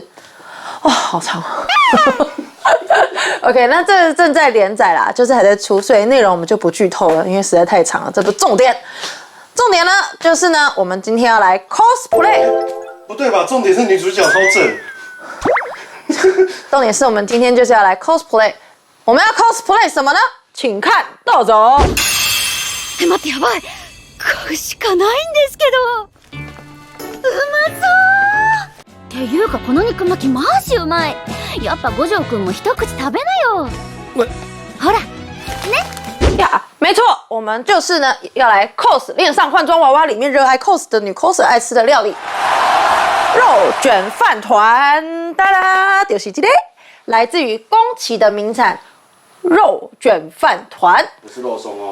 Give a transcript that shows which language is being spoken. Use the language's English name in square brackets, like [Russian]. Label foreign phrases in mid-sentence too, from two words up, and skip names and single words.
[Chinese] 哇，好长。OK， 那这正在连载啦，就是还在出，所以内容我们就不剧透了，因为实在太长了，这不重点。重点呢，就是呢，我们今天要来 cosplay。不对吧？重点是女主角超正。重点是我们今天就是要来 cosplay。我们要 cosplay 什么呢？请看， [Japanese] どうぞ。待ってやばい。買うしかないんですけど。うまそう。っていうかこの肉巻きマジうまい。やっぱ五条くんも一口食べなよ。ほら，ね。 [Chinese] 呀，没错，我们就是呢要来 cos 恋上换装娃娃里面热爱 cos 的女 coser 爱吃的料理——肉卷饭团。哒啦，就是这个，来自于宫崎的名产肉卷饭团。不是肉松哦。